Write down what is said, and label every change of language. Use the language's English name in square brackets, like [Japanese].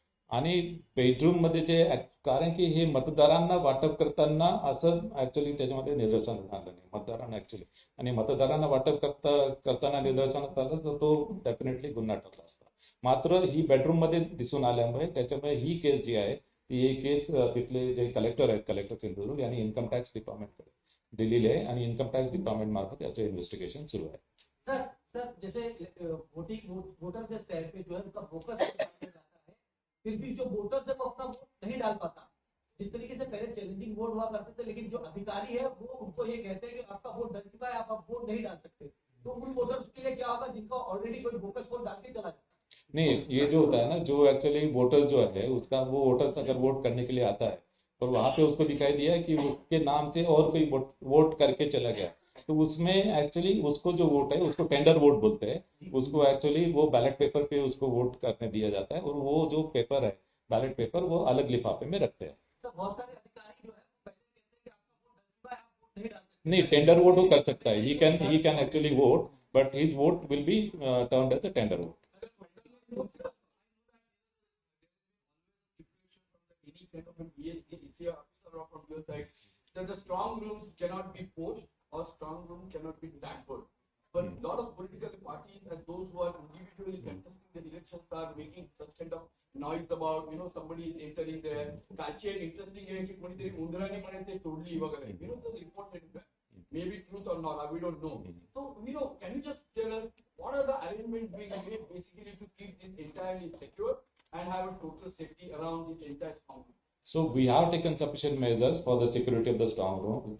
[Marathi] आणि बेडरूम मध्ये जे कारण की हे मतदारांना वाटप करताना असं ऍक्च्युली त्याच्यामध्ये निदर्शन आलं नाही मतदारांना ऍक्च्युली, आणि मतदारांना वाटप करताना निदर्शनास आलं तर तो डेफिनेटली गुन्हा ठरला असता. मात्र ही बेडरूम मध्ये दिसून आल्यामुळे त्याच्यामुळे ही केस जी आहे ती एक केस तिथले जे कलेक्टर आहेत, कलेक्टर सिंधुदुर्ग यांनी इन्कम टॅक्स डिपार्टमेंटकडे दिलेली आहे, आणि इन्कम टॅक्स डिपार्टमेंट मार्फत याचं इन्व्हेस्टिगेशन सुरू आहे. [Hindi] सर जैसे वोटर के स्टैंड पे जो है उनका फोकस जाता है, फिर भी जो वोटर्स है वो अपना वोट नहीं डाल पाता. जिस तरीके से पहले चैलेंजिंग वोट हुआ करते थे, लेकिन जो अधिकारी है वो उनको ये कहते हैं कि आपका वोट डल चुका है, आप अब वोट नहीं डाल सकते. तो उन वोटर्स के लिए क्या होगा जिनका ऑलरेडी कोई फोकस वोट डाल के चला जाता है? नहीं, ये जो होता है ना, जो एक्चुअली वोटर जो है उसका, वो वोटर्स अगर वोट करने के लिए आता है और वहां पे उसको दिखाई दिया कि उसके नाम से और कोई वोट करके चला गया, तो उसमें एक्चुअली उसको जो वोट है उसको टेंडर वोट बोलते हैं. उसको एक्चुअली वो बैलेट पेपर पे उसको वोट करने दिया जाता है, और वो जो पेपर है बैलेट पेपर वो अलग लिफाफे में रखते हैं. बहुत सारे अधिकारी जो है पहले कहते हैं कि आपका वोट डल चुका है, आप वोट नहीं डाल सकते. नहीं, टेंडर वोट वो कर सकता है, [English] He can actually vote, but his vote will be turned as a tender vote. Any kind of an ESA officer or from your side, that the strong rooms cannot be forced or strong room cannot be tampered. But a lot of political parties and those who are individually contesting the elections are making such kind of noise about, somebody is entering there. [Marathi] कालची एक interesting आहे की कोणीतरी उंदराने म्हणे ते तोडली वगैरे. [English] The report maybe truth or not, we don't know. So, can you just tell us what are the arrangements being made basically to keep this entirely secure and have a total safety around this entire strong room? So we have taken sufficient measures for the security of the strong room.